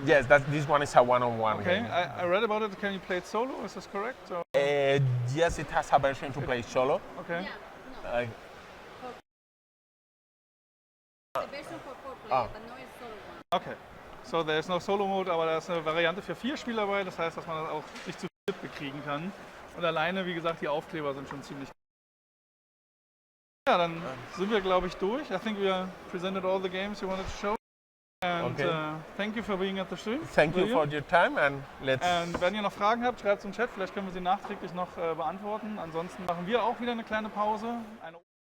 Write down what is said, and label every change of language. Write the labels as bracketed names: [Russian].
[English] Yes, this one is a one-on-one Okay, game. I read about it. Can you play it solo? Is this correct? Or? Yes, it has a version to play solo. Okay. The version for 4 players, but no it's solo one. Okay. So there is no Solo Mode, [German] aber da ist eine Variante für 4 Spieler dabei. Das heißt, dass man das auch sich zu viert bekriegen kann. Und alleine, wie gesagt, die Aufkleber sind schon ziemlich. Ja, dann sind wir, glaube ich, durch. [English] I think we presented all the games you wanted to show. And thank you for being at the stream. Thank you for your time, and let's. [German] Und wenn ihr noch Fragen habt, schreibt es im Chat. Vielleicht können wir sie nachträglich noch beantworten. Ansonsten machen wir auch wieder eine kleine Pause.